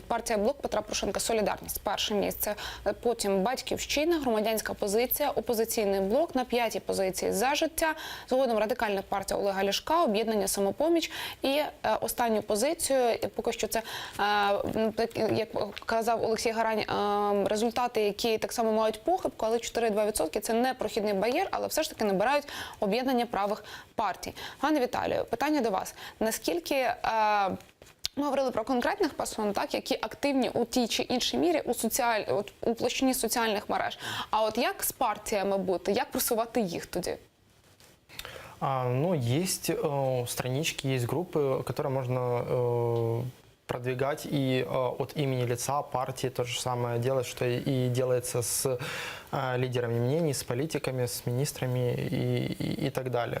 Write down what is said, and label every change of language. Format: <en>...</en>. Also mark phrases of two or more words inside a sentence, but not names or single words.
<uk>Партія «Блок Петра Порошенка», «Солідарність» – перше місце. Потім «Батьківщина», «Громадянська позиція», «Опозиційний блок» на 5-й позиції «За життя», згодом Радикальна партія Олега Ляшка, «Об'єднання «Самопоміч» і останню позицію, поки що це, як казав Олексій Гарань, результати, які так само мають похибку, але 4,2% – це не прохідний бар'єр, але все ж таки набирають об'єднання правих партій. Пане Віталію, питання до вас. Наскільки ми говорили про конкретних персон, які активні у тій чи іншій мірі у площині соціальних мереж. А як з партіями бути? Як просувати їх тоді?</uk> <ru>Есть странички, есть группы, которые можно продвигать и от имени лица партии то же самое делать, что и делается с лидерами мнений, с политиками, с министрами и так далее.</ru>